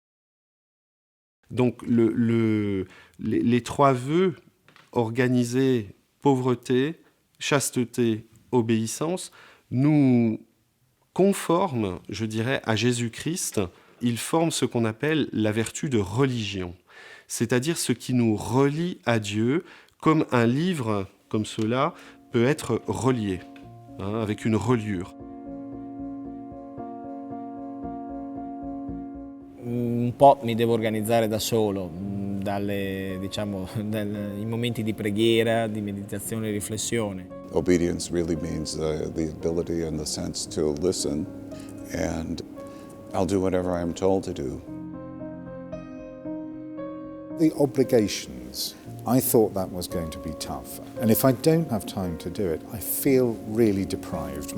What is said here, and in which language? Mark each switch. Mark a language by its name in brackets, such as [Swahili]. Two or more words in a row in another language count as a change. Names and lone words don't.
[French] Donc les trois vœux organisés, pauvreté, chasteté, obéissance, nous conforment, je dirais, à Jésus-Christ. Ils forment ce qu'on appelle la vertu de religion, c'est-à-dire ce qui nous relie à Dieu, comme un livre comme cela peut être relié, avec une reliure. [Italian] Un po' mi devo organizzare da solo, i momenti di preghiera, di meditazione e riflessione. [English] Obedience really means the ability and the sense to listen, and I'll do whatever I'm told to do. The obligations, I thought that was going to be tough. And if I don't have time to do it, I feel really deprived.